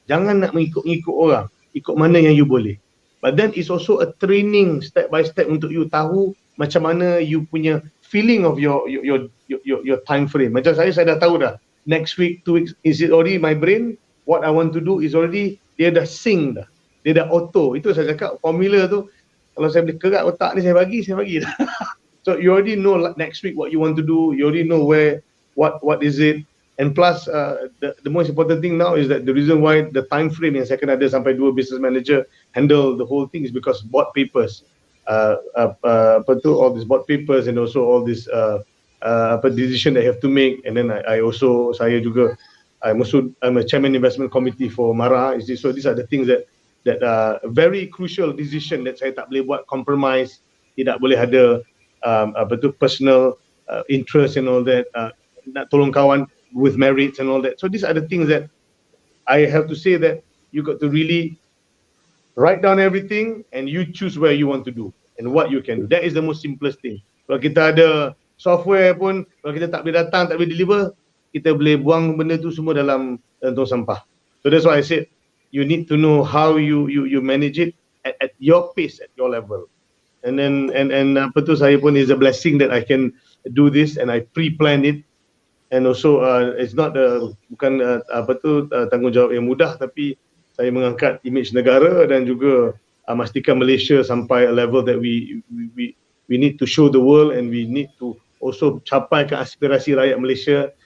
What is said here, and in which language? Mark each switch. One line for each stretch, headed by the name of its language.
Malay: Jangan nak mengikut orang, ikut mana yang
English: you boleh. But then it's also a training step by step untuk you
Malay: tahu macam mana
English: you punya feeling of your time frame.
Malay: Macam saya dah tahu dah.
English: Next week, 2 weeks, is it already my brain? What I want to do is already,
Malay: dia dah sync dah. Dia dah auto. Itu saya cakap, formula tu, kalau saya boleh kerat otak ni, saya bagi dah.
English: So you already know next week what you want to do. You already know what is it. And plus, the most important thing now is that the reason why the time frame
Malay: yang saya kena ada sampai
English: 2 business manager handle the whole thing is because board papers. All these board papers and also all this decision that I have to make. And then
Malay: saya juga,
English: I'm a chairman investment committee for Mara. So these are the things that very crucial decision that
Malay: saya tak boleh buat
English: compromise.
Malay: Tidak boleh ada
English: personal interest and all that.
Malay: Nak tolong kawan
English: with merits and all that. So these are the things that I have to say that you got to really write down everything and you choose where you want to do and what you can do. That is the most simplest thing.
Malay: Kalau kita ada software pun, kalau kita tak boleh datang, tak boleh deliver, kita boleh buang benda tu semua dalam tong sampah.
English: So that's why I said you need to know how you manage it at your pace, at your level. And then
Malay: saya pun
English: is a blessing that I can do this and I pre-plan it. And also it's not
Malay: bukan tanggungjawab yang mudah, tapi saya mengangkat image negara dan juga memastikan Malaysia sampai
English: a level that we need to show the world and we need to also
Malay: capaikan aspirasi rakyat Malaysia.